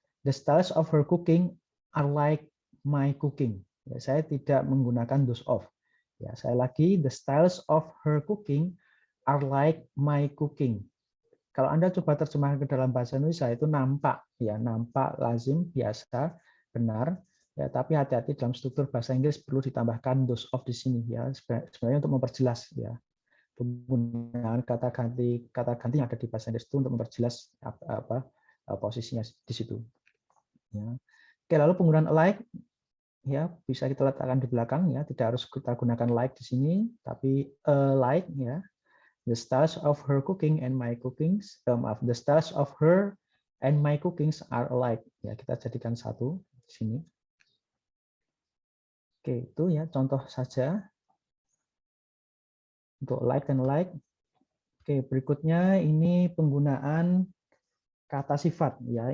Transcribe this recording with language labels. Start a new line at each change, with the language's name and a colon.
English: The styles of her cooking are like my cooking.
Indonesian: Ya, saya tidak menggunakan
English: those of.
Indonesian: Ya, saya lagi,
English: the styles of her cooking are like my cooking.
Indonesian: Kalau Anda coba terjemahkan ke dalam bahasa Indonesia itu nampak ya, nampak lazim, biasa, benar. Ya, tapi hati-hati dalam struktur bahasa Inggris perlu ditambahkan those of di sini ya, sebenarnya untuk memperjelas ya. Penggunaan kata ganti yang ada di bahasa Inggris itu untuk memperjelas posisinya di situ. Ya. Oke, lalu penggunaan alike ya bisa kita letakkan di belakang ya, tidak harus kita gunakan like di sini, tapi like ya.
English: The styles of her cooking and my cookings, the styles of her and my cookings are alike.
Indonesian: Ya, kita jadikan satu di sini. Oke, itu ya contoh saja untuk like dan like. Oke, berikutnya ini penggunaan kata sifat ya.